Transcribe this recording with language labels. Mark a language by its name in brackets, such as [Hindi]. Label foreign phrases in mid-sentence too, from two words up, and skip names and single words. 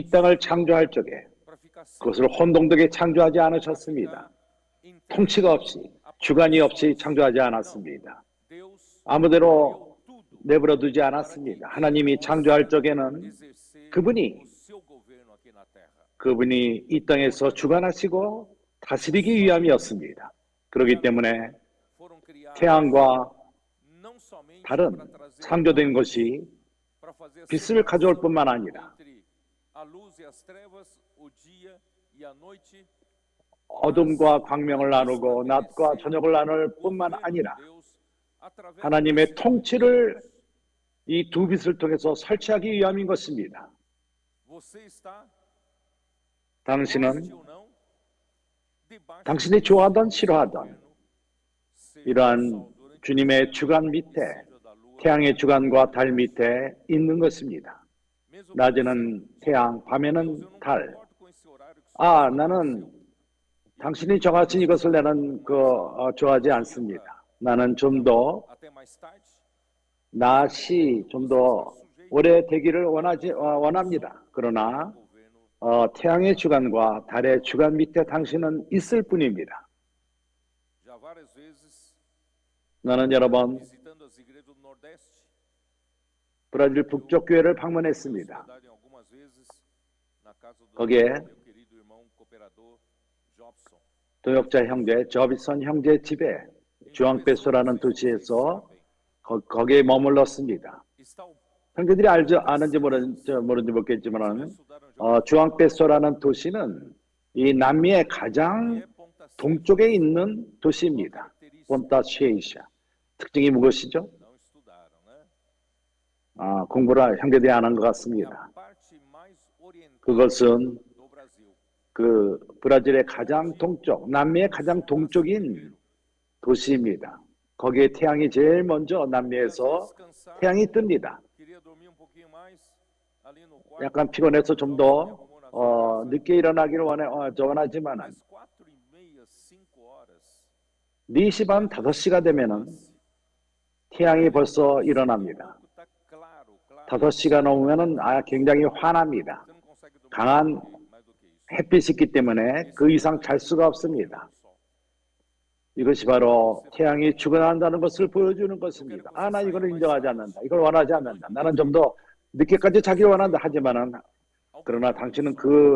[Korean] 이 땅을 창조할 적에 [Portuguese] para ficar sem [Korean] 그것을 혼동되게 창조하지 않으셨습니다. 통치가 없이 주관이 없이 창조하지 않았습니다. [Portuguese] Deus [Korean] 아무데로 [Portuguese] criou tudo [Korean] 내버려 두지 않았습니다. 하나님이 창조할 적에는 [Portuguese] exercer [Korean] 그분이 [Portuguese] o seu governo aqui na terra. [Korean] 그분이 이 땅에서 주관하시고 다스리기 위함이었습니다. 그렇기 때문에 [Portuguese] Foram criados [Korean] 태양과 [Portuguese] não somente [Korean] 다른 [Portuguese] para trazer [Korean] 창조된 것이 [Portuguese] para fazer a [Korean] 빛을 가져올 [Portuguese] separação [Korean] 뿐만 아니라 [Portuguese] entre a luz e as trevas, o dia e a noite. [Korean] 어둠과 광명을 나누고 낮과 저녁을 나눌 뿐만 아니라 [Portuguese] Deus, através [Korean] 하나님의 [Portuguese] desse [Korean] 통치를 이 두 빛을 통해서 설치하기 위함인 것입니다. [Portuguese] você está, [Korean] 당신은 [Portuguese] goste ou não, debaixo [Korean] 당신이 좋아하던 싫어하던 [Portuguese] seja do [Korean] 이러한 [Portuguese] sol durante [Korean] 주님의 주관 밑에 [Portuguese] seja da lua, [Korean] 태양의 주관과 달 밑에 있는 것입니다. [Portuguese] mesmo [Korean] 낮에는 태양, [Portuguese] Deus, [Korean] 밤에는 [Portuguese] eu não [Korean] 달. [Portuguese] concordo com esse horário que o senhor [Korean] 아, [Portuguese] estabeleceu. [Korean] 나는 당신이 정하신 이것을 나는 좋아하지 않습니다. 나는 좀 더 [Portuguese] Até mais tarde, [Korean] 낮이 좀 더 오래 되기를 원합니다. 그러나 [Portuguese] governo [Korean] 태양의 주관과 달의 주관 밑에 당신은 있을 뿐입니다. [Portuguese] já várias vezes [Korean] 나는 여러 번 [Portuguese] visitando as igrejas do Nordeste, [Korean] 브라질 북쪽 교회를 방문했습니다. [Portuguese] hospedado em algumas vezes na casa do [Korean] 거기에 [Portuguese] meu querido irmão cooperador Jobson. [Korean] 동역자 형제 저비선 형제 집에 주앙페소라는 도시에서 거기에 머물렀습니다. [Portuguese] Está o [Korean] 형제들이 아는지 모르는지 모르겠지만 [Portuguese] estudaram [Korean] 주앙페소라는 도시는 이 남미의 가장 [Portuguese] Ponta [Korean] 동쪽에 있는 도시입니다. 본타 시에이샤. 특징이 무엇이죠? [Portuguese] não estudaram, né? [Korean] 공부를 형제들이 안 한 것 [Portuguese] É [Korean] 같습니다. [Portuguese] a parte mais oriental [Korean] 그것은 [Portuguese] do Brasil. [Korean] 그 브라질의 가장 동쪽, 남미의 가장 동쪽인 도시입니다. 거기에 태양이 제일 먼저 남미에서 [Portuguese] Descansar, [Korean] 태양이 뜹니다. [Portuguese] queria dormir um pouquinho mais ali no quarto. [Korean] 약간 피곤해서 좀 더 늦게 일어나기를 원하지만 [Portuguese] Mas 4:30, 5 horas, [Korean] 4시 반, 5시가 되면은 태양이 벌써 일어납니다. [Portuguese] tá claro, claro. [Korean] 5시가 넘으면은 굉장히 환합니다. [Portuguese] Você não consegue dormir [Korean] 강한 [Portuguese] mais do que isso. [Korean] 햇빛이 있기 때문에 그 이상 잘 수가 없습니다. 이것이 바로 태양이 주관한다는 것을 보여주는 것입니다. 나 이걸 인정하지 않는다. 이걸 원하지 않는다. 나는 좀 더 늦게까지 자기를 원한다. 하지만은 그러나 당신은 그